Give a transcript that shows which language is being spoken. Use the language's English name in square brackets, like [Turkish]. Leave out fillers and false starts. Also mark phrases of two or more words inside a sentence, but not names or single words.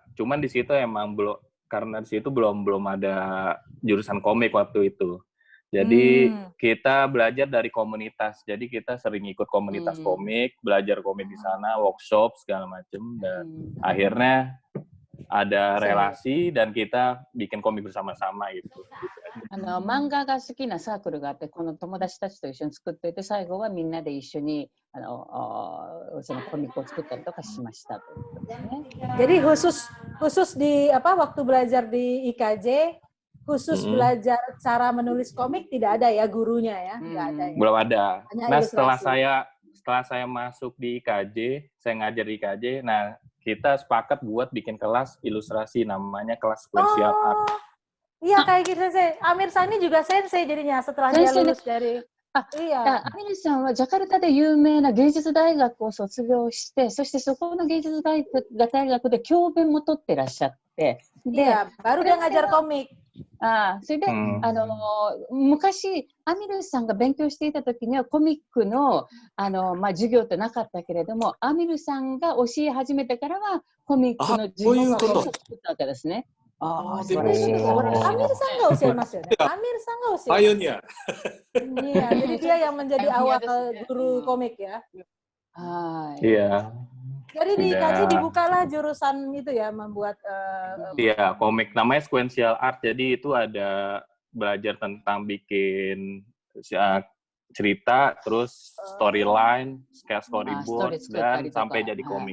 [Indonesian] Cuman di situ emang karena di situ belum ada jurusan komik waktu itu. Jadi kita belajar dari komunitas. Jadi kita sering ikut komunitas komik, belajar komik di sana, workshop segala macam, dan akhirnya ada relasi dan kita bikin komik bersama-sama gitu. 漫画が好きなサークルがあって、この友達たちと一緒に作っていて、最後はみんなで一緒にそのコミックを作ったりとかしました。 Jadi khusus di waktu belajar di IKJ khusus belajar cara menulis komik tidak ada ya gurunya ya, nggak ada ya. Belum ada. Hanya Nah, ilustrasi. setelah saya masuk di IKJ, saya ngajar di IKJ. Nah, kita sepakat buat bikin kelas ilustrasi namanya kelas [English] sequential art. [Indonesian] Iya kayak gitu sensei. Amir Sani juga sensei jadinya setelah dia lulus dari [Japanese] アミルさんはジャカルタで有名な芸術大学を卒業して、そしてそこの芸術大学で教鞭も取ってらっしゃって、 [Indonesian] で、baru dia ngajar komik。 [Japanese] それで、昔、アミルさんが勉強していた時にはコミックの、授業ってなかったけれども、アミルさんが教え始めてからは、コミックの授業を作ったわけですね。素晴らしい。Amirさんが教えますよね。Amirさんが教えます。 [Indonesian] Pioneer. Iya, jadi dia yang menjadi awal guru komik ya. Iya. Jadi di IKJ dibukalah jurusan itu ya, membuat iya, komik namanya [English] sequential art. [Indonesian] Jadi itu ada belajar tentang bikin cerita, terus storyline, kayak storyboard, dan sampai jadi komik.